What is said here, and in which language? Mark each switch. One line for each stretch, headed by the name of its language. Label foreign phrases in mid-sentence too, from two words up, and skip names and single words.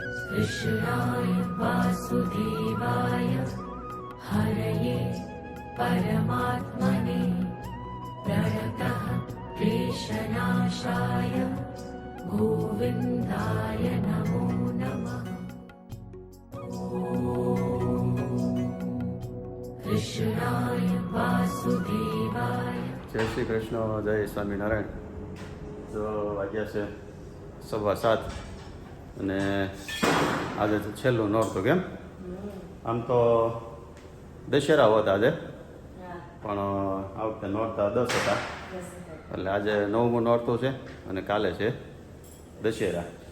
Sanskrit: कृष्णाय वासुदेवाय हरये परमात्मने प्रणतः क्लेशनाशाय गोविन्दाय नमो नमः। कृष्णाय वासुदेवाय।
Gujarati: જય શ્રી કૃષ્ણ, જય સ્વામીનારાયણ। જો વાગ્યા છે 7:15 અને આજે તો છેલ્લું નોરતું. કેમ આમ તો દશેરા હોતા આજે, પણ આ વખતે નોરતા 10 હતા, એટલે આજે 9મું નોરતું છે અને કાલે છે દશેરા.